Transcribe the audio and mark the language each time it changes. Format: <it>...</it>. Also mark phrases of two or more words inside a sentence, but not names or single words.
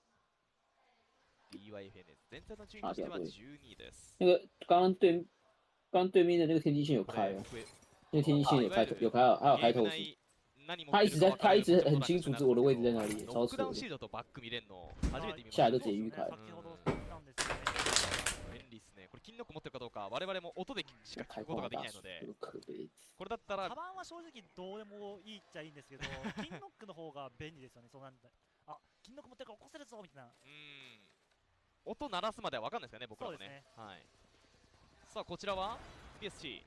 <zh>啊，对，那个刚刚对面的那个天际线有开哦，那个天际线有开，还有开透视。他一直很清楚我的位置在哪里，超扯的。下来都直接预开。</zh> <ja>金ノック持ってるかどうか我々も音でしか聞くことができないので、これだったらカバンは正直どうでもいいっちゃいいんですけど、金ノックの方が便利ですよね。そうなんだ。あ、金ノック持ってるから起こせるぞみたいな。音鳴らすまでは分かんないですよね、僕らもね。はい。さあこちらは PSG。</ja>